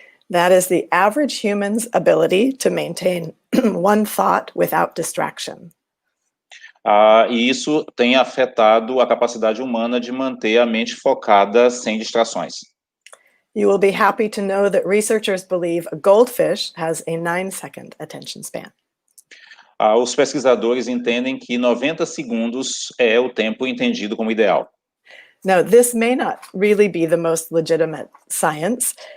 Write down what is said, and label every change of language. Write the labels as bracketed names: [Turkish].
[English] That is the average human's ability to maintain one thought without distraction. [Portuguese] E isso tem afetado a capacidade humana de manter a mente focada sem distrações. [English] You will be happy to know that researchers believe a goldfish has a 9-second attention span. [Portuguese] Os pesquisadores entendem que 90 segundos é o tempo entendido como ideal. [English] Now, this may not really be the most legitimate science.